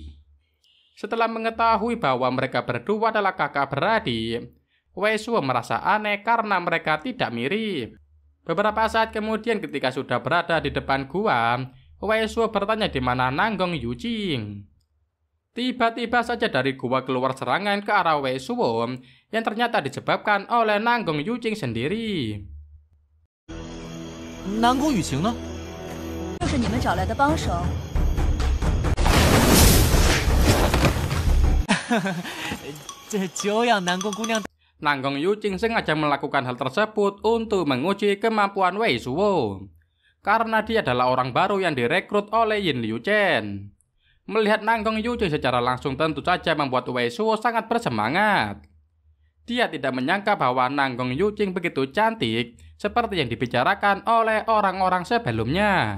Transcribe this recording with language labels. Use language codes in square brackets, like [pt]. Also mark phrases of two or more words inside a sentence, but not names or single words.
[id] Setelah mengetahui bahwa mereka berdua adalah kakak beradik, Wei Shuo merasa aneh karena mereka tidak mirip. Beberapa saat kemudian ketika sudah berada di depan gua, Wei Shuo bertanya di mana Nanggong Yujing. Tiba-tiba saja dari gua keluar serangan ke arah Wei Suo yang ternyata disebabkan oleh Nanggong Yuqing sendiri. [zh] 南宫雨晴呢？就是你们找来的帮手。这久仰南宫姑娘。 [id] Nanggong Yuqing sengaja melakukan hal tersebut untuk menguji kemampuan Wei Suo. Karena dia adalah orang baru yang direkrut oleh Yin Liu Chen. Melihat Nanggong Yuqing secara langsung tentu saja membuat Wei Suo sangat bersemangat. Dia tidak menyangka bahwa Nanggong Yuqing begitu cantik seperti yang dibicarakan oleh orang-orang sebelumnya.